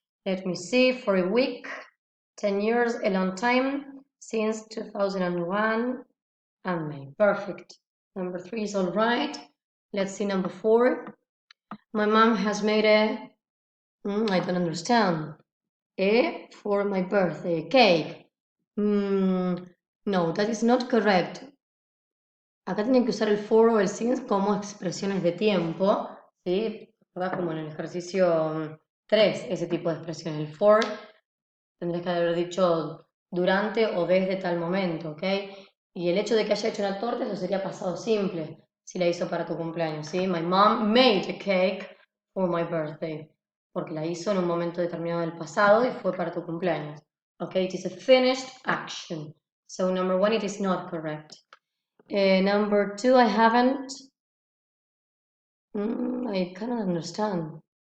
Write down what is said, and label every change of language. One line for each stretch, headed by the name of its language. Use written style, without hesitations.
English: Let me see, for a week, 10 years, a long time, since 2001, and May. Perfect. Number 3 is all right. Let's see number 4. My mom has made a, I don't understand, for my birthday, cake. No, that is not correct.
Spanish: Acá tienen que usar el for o el since como expresiones de tiempo, ¿sí? ¿Verdad? Como en el ejercicio 3, ese tipo de expresiones. El for tendrías que haber dicho durante o desde tal momento, ¿ok? Y el hecho de que haya hecho una torta, eso sería pasado simple, si la hizo para tu cumpleaños, ¿sí?
English: My mom made a cake for my birthday,
Spanish: porque la hizo en un momento determinado del pasado y fue para tu cumpleaños, ¿ok?
English: It is a finished action. So number 1, it is not correct. Number 2, I haven't, I cannot understand.